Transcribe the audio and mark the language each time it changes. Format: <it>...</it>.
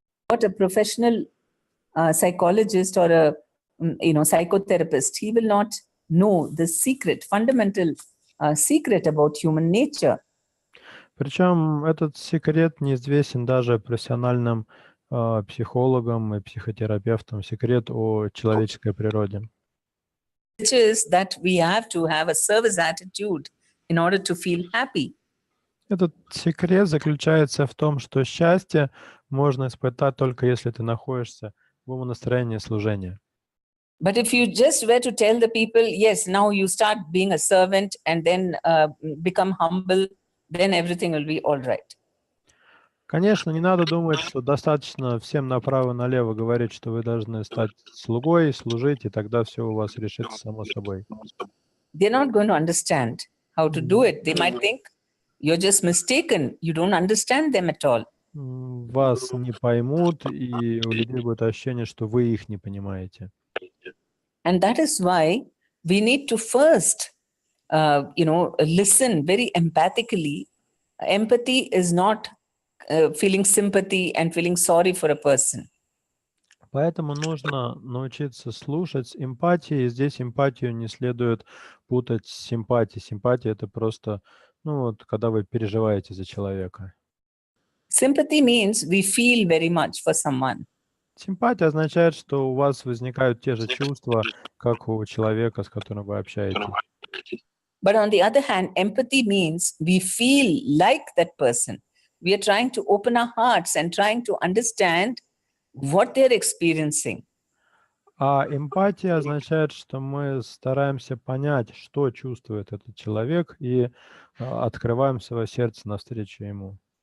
<en>What a professional psychologist or a psychotherapist, he will not know the secret, fundamental secret about human nature.</en> <ru>Причем этот секрет неизвестен даже профессиональным психологам и психотерапевтам, секрет о человеческой природе.</ru> <en>Which is that we have to have a service attitude in order to feel happy.</en> <ru>Этот секрет заключается в том, что счастье можно испытать только если ты находишься в умонастроении служения.</ru> <en>But if you just were to tell the people, yes, now you start being a servant and then become humble, then everything will be all right.</en> <ru>Конечно, не надо думать, что достаточно всем направо-налево говорить, что вы должны стать слугой, служить, и тогда все у вас решится само собой.</ru> <en>They're not going to understand how to do it. They might think you're just mistaken. You don't understand them at all.</en> <ru>Вас не поймут, и у людей будет ощущение, что вы их не понимаете.</ru> <en>And that is why we need to first, listen very empathically. Empathy is not feeling sympathy and feeling sorry for a person.</en> <ru>Поэтому нужно научиться слушать с эмпатией. Здесь эмпатию не следует путать с симпатией. Симпатия — это просто, когда вы переживаете за человека.</ru> <en>Sympathy means we feel very much for someone.</en> <ru>Симпатия означает, что у вас возникают те же чувства, как у человека, с которым вы общаетесь.</ru> <en>But on the other hand, empathy means we feel like that person. We are trying to open our hearts and trying to understand what they're experiencing.</en> <ru>А эмпатия означает, что мы стараемся понять, что чувствует этот человек, и открываем свое сердце навстречу ему.</ru>